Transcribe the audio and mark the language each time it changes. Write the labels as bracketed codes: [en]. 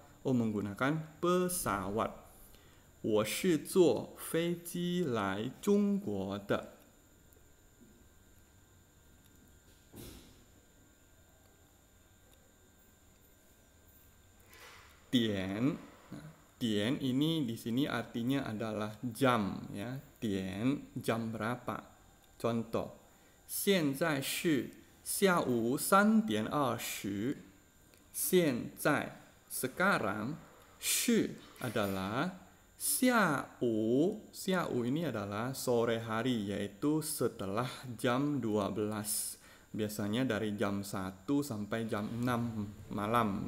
[id] Oh, menggunakan pesawat. [zh] 我是坐飞机来中国的。 [id] Dian, dian ini di sini artinya adalah jam ya. Dian jam berapa? [zh] Contoh, 现在是下午3点20. [id] 现在 sekarang, 是 adalah 下午ini adalah sore hari, yaitu setelah jam 12. Biasanya dari jam 1 sampai jam 6 malam.